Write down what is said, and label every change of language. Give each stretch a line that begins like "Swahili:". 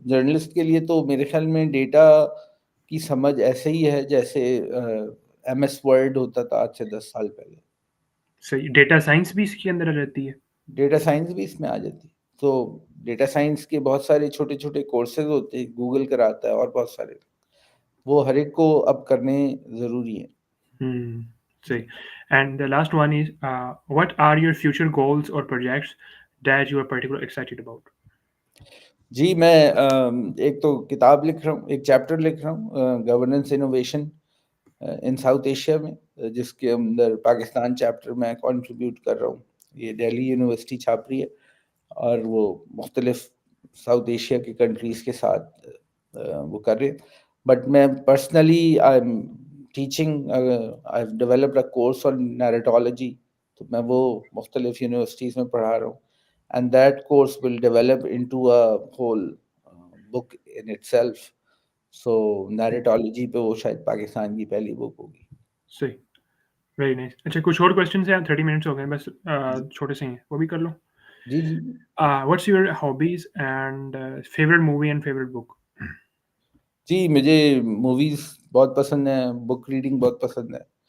Urdu: Journalist کے لیے تو میرے خیال میں ڈیٹا کی سمجھ ایسے ہی ہے جیسے ایم ایس ورڈ ہوتا تھا آج سے 10 سال پہلے. صحیح. ڈیٹا سائنس بھی اس کے اندر رہتی ہے. ڈیٹا سائنس بھی اس میں آ جاتی. تو ڈیٹا سائنس کے بہت سارے چھوٹے چھوٹے کورسز ہوتے ہیں، گوگل کراتا ہے اور بہت سارے. وہ ہر ایک کو اب کرنے ضروری ہیں.
English: Hmm. See. And the last one is, what are your future goals or projects that you are particularly excited about?
Urdu: جی میں ایک تو کتاب لکھ رہا ہوں، ایک چیپٹر لکھ رہا ہوں governance innovation in South Asia میں، جس کے اندر پاکستان چیپٹر میں کنٹریبیوٹ کر رہا ہوں. یہ دہلی یونیورسٹی چھاپ رہی ہے اور وہ مختلف ساؤتھ ایشیا کی کنٹریز کے ساتھ وہ کر رہے ہیں.
English: but میں personally I am teaching, I have developed a course on narratology,
Urdu: تو میں وہ مختلف یونیورسٹیز میں پڑھا رہا ہوں.
English: And that course will develop into a whole book in itself. So Hmm.
Urdu: narratology پہ وہ شاید پاکستان کی پہلی بک ہوگی.
English: See. Very nice.
Urdu: اچھا کچھ اور کوشچنس ہیں؟ 30 منٹس ہو گئے بس، چھوٹے سے ہیں وہ بھی کر لو. جی جی
English: What's your hobbies and favorite movie and favorite book?
Urdu: جی مجھے موویز بہت پسند ہیں، بک ریڈنگ بہت پسند ہے.